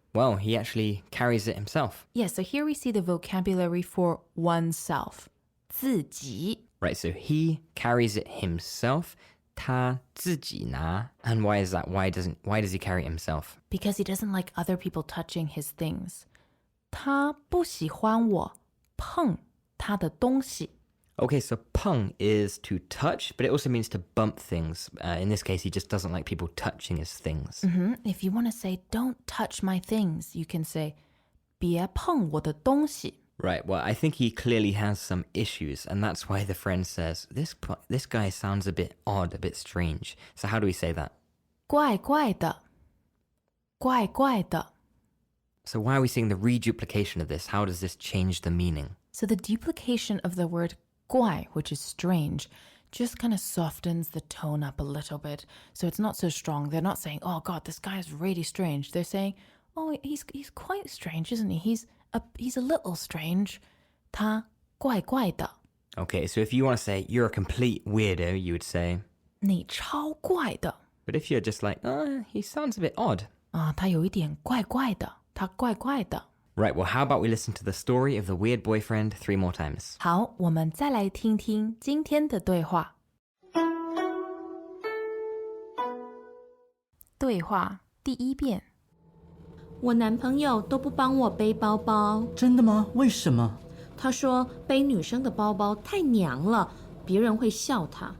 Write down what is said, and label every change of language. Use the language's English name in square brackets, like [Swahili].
[English] Well, he actually carries it himself. Yeah, so here we see the vocabulary for oneself. [Chinese] 自己. [English] Right, so he carries it himself. [Chinese] 他自己拿. [English] And why is that? Why does he carry it himself? Because he doesn't like other people touching his things. [Chinese] 他不喜欢我碰他的东西. [English] Okay, so peng is to touch, but it also means to bump things. In this case, he just doesn't like people touching his things. If you want to say, don't touch my things, you can say, [Chinese] 别碰我的东西. [English] Right, well, I think he clearly has some issues, and that's why the friend says, this guy sounds a bit odd, a bit strange. So how do we say that? [Chinese] 怪怪的.怪怪的. [English] So why are we seeing the reduplication of this? How does this change the meaning? So the duplication of the word 怪, which is strange, just kind of softens the tone up a little bit. So it's not so strong. They're not saying, oh God, this guy is really strange. They're saying, oh, he's quite strange, isn't he? He's a little strange. [Chinese] 他怪怪的. [English] Okay, so if you want to say you're a complete weirdo, you would say [Chinese] 你超怪的. [English] But if you're just like, oh, he sounds a bit odd. [Chinese] 他有一点怪怪的.他怪怪的. [English] Right, well, how about we listen to the story of the weird boyfriend 3 more times? [Chinese] 好，我们再来听听今天的对话。对话第一遍。我男朋友都不帮我背包包。真的吗？为什么？他说背女生的包包太娘了，别人会笑他。